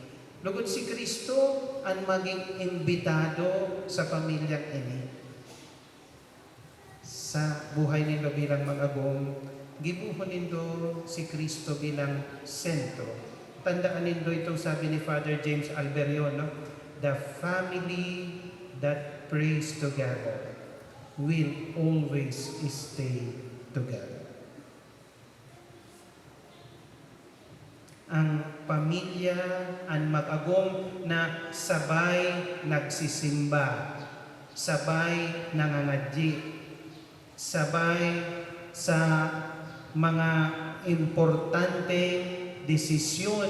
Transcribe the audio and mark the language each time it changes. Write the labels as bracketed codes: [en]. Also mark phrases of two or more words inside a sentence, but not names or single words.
[bik] Lugod si Kristo ang maging imbitado sa pamilyang ini. Sa buhay nindo bilang magagong, gibuhon nindo si Kristo bilang sentro. Tandaan nindo itong sabi ni Father James Alberion, no? [en] The family that prays together will always stay together. [bik] Ang pamilya ang mag-agom na sabay nagsisimba, sabay nangangadji, sabay sa mga importante desisyon.